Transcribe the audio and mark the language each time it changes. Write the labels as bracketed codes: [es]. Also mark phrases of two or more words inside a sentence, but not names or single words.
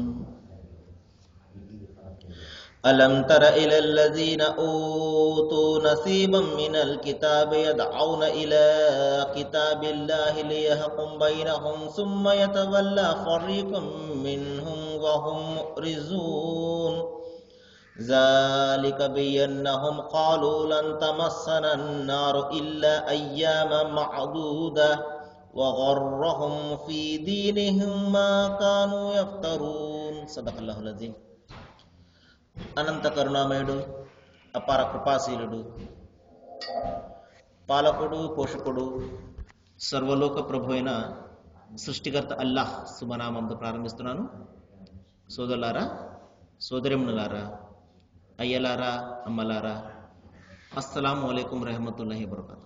[ar] ألم تر إلى الذين أوتوا نصيبا من الكتاب يدعون إلى كتاب الله ليحكم بينهم ثم يتولى فريق منهم وهم مؤرزون. ذلك بأنهم قالوا لن تمسنا النار إلا أياما معدودة وغرهم في دينهم ما كانوا يفترون. صدق الله العظيم. [te] అనంత కరుణామయుడు, అపార కృపాశీలుడు, పాలకుడు, పోషకుడు, సర్వలోక ప్రభు అయిన సృష్టికర్త అల్లాహ్ శుభనామంతో ప్రారంభిస్తున్నాను. సోదరులారా, సోదరిమణులారా, అయ్యలారా, అమ్మలారా, [ar] السلام عليكم ورحمة الله وبركاته.